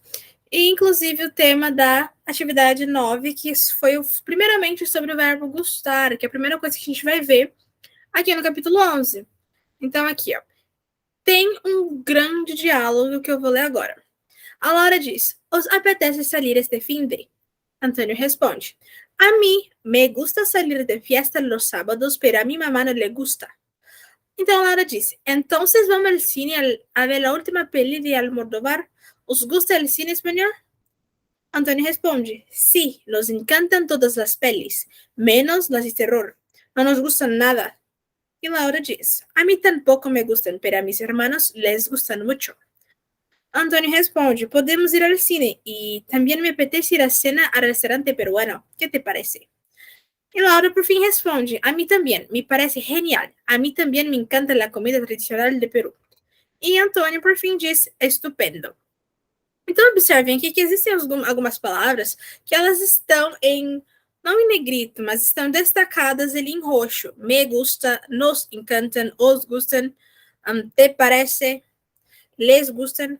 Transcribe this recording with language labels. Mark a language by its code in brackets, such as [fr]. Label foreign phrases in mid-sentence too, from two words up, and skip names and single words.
[pt] E, inclusive, o tema da atividade 9, que foi primeiramente sobre o verbo gustar, que é a primeira coisa que a gente vai ver aqui no capítulo 11. Então, aqui, ó. Tem um grande diálogo que eu vou ler agora. A Laura diz: [es] Os apetece salir este fin de? Antônio responde: A mí me gusta salir de fiesta los sábados, pero a mi mamá no le gusta. [pt] Então a Laura disse: [es] Entonces vamos al cine a ver la última peli de Almodóvar? ¿Os gusta el cine español? Antonio responde: Sí, nos encantan todas las pelis, menos las de terror. No nos gustan nada. Y Laura dice: A mí tampoco me gustan, pero a mis hermanos les gustan mucho. Antonio responde: Podemos ir al cine y también me apetece ir a cena al restaurante peruano. ¿Qué te parece? Y Laura por fin responde: A mí también, me parece genial. A mí también me encanta la comida tradicional de Perú. [pt] E Antônio, por fim, diz: estupendo. Então, observem aqui que existem algumas palavras que elas estão não em negrito, mas estão destacadas ali em roxo. [es] Me gusta, nos encantam, os gustam, te parece, les gustam.